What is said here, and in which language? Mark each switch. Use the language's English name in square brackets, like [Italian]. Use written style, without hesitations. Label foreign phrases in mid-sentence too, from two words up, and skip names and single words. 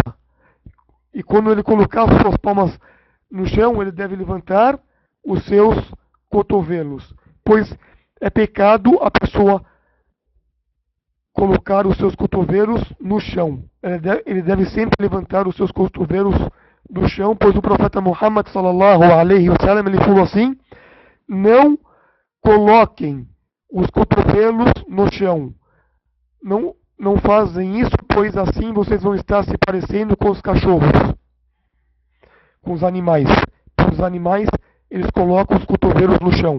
[Portuguese] E quando ele colocar as suas palmas no chão, ele deve levantar os seus cotovelos, pois é pecado a pessoa colocar os seus cotovelos no chão. Ele deve sempre levantar os seus cotovelos do chão, pois o profeta Muhammad [Arabic] صلى الله عليه وسلم, [Portuguese] ele falou assim: não coloquem os cotovelos no chão. Não fazem isso, pois assim vocês vão estar se parecendo com os cachorros, com os animais. Os animais, eles colocam os cotovelos no chão.